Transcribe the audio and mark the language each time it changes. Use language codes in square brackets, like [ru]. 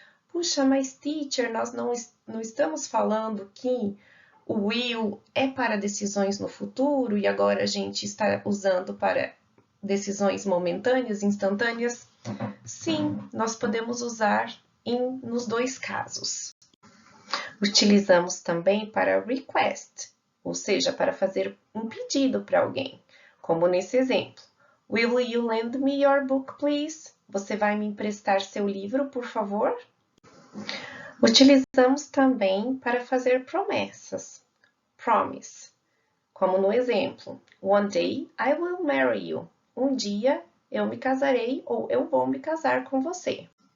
[pt] Puxa, mas teacher, nós não estamos falando que o will é para decisões no futuro e agora a gente está usando para decisões momentâneas, instantâneas? Sim, nós podemos usar nos dois casos. Utilizamos também para request, ou seja, para fazer um pedido para alguém, como nesse exemplo. [en] Will you lend me your book, please? [pt] Você vai me emprestar seu livro, por favor? Utilizamos também para fazer promessas, promise, como no exemplo. [en] One day I will marry you. [pt] Um dia eu me casarei ou eu vou me casar com você.